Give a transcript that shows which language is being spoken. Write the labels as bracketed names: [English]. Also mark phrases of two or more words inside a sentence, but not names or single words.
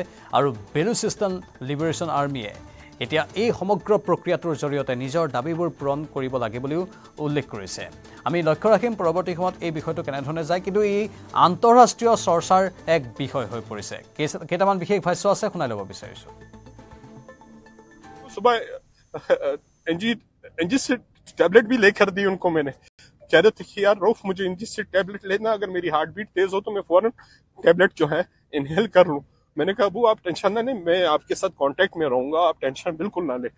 [Assamese] আৰু বেলুচিস্তান লিবাৰেশ্যন আৰ্মিয়ে এতিয়া এই সমগ্ৰ প্ৰক্ৰিয়াটোৰ জৰিয়তে নিজৰ দাবীবোৰ পূৰণ কৰিব লাগে বুলিও উল্লেখ কৰিছে। আমি লক্ষ্য ৰাখিম পৰৱৰ্তী সময়ত এই বিষয়টো কেনেধৰণে যায়, কিন্তু ই আন্তঃৰাষ্ট্ৰীয় চৰ্চাৰ এক বিষয় হৈ পৰিছে। কেইটামান বিশেষ ভাষ্য আছে, শুনাই ল'ব বিচাৰিছোঁ। [English] injection tablet [Hindi] भी लेकर दी उनको मैंने, कह रहे थे कि यार रऊफ मुझे [English] injection tablet [Hindi] लेना, अगर मेरी [English] heart beat [Hindi] तेज हो तो मैं फौरन टैबलेट जो है इनहेल कर लूं। मैंने कहा अबू आप टेंशन ना लें, मैं आपके साथ कांटेक्ट में रहूंगा, आप टेंशन बिल्कुल ना लें।